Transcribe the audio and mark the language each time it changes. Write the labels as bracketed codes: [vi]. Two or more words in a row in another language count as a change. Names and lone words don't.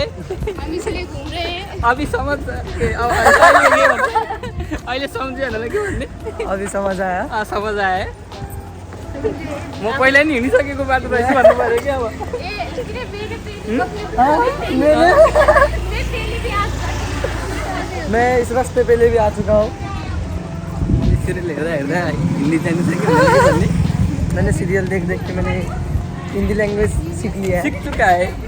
[hi] हम इसलिए घूम रहे हैं। अभी समझ [ne] अहिले सम्झ्यो होला के भन्ने? [hi] अभी समझ आया। [ne] समझ आयो। म पहिला नि हिँडिसकेको बाटो रहेछ भन्नु पऱ्यो कि अब। [hi] मैं इस रास्ते पहले भी आ चुका हूँ। [ne] सिरियल हेर्दा हेर्दा हिन्दी जान्नु सक्यो भन्ने? [hi] मैंने सीरियल देख देख के मैंने हिंदी लैंग्वेज सीख लिया है। सीख चुका है।